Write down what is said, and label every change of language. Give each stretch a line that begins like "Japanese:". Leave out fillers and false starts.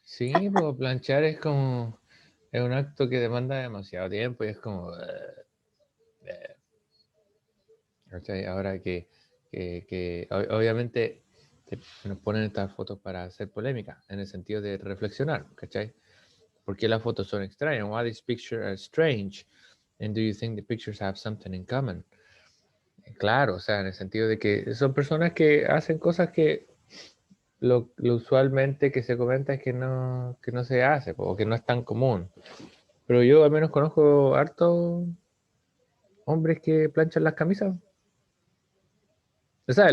Spanish: Sí, pues planchar es como, es un acto que demanda demasiado tiempo y es como... ¿cachai? Ahora que Obviamente nos ponen estas fotos para hacer polémica, en el sentido de reflexionar, ¿cachai? ¿Por qué las fotos son extrañas?
English: Why these pictures are strange? And do you think the pictures have something in common?
Spanish: Claro, o sea, en el sentido de que son personas que hacen cosas que lo usualmente que se comenta es que no se hace, o que no es tan común. Pero yo al menos conozco hartos hombres que planchan las camisas. ¿Sabes?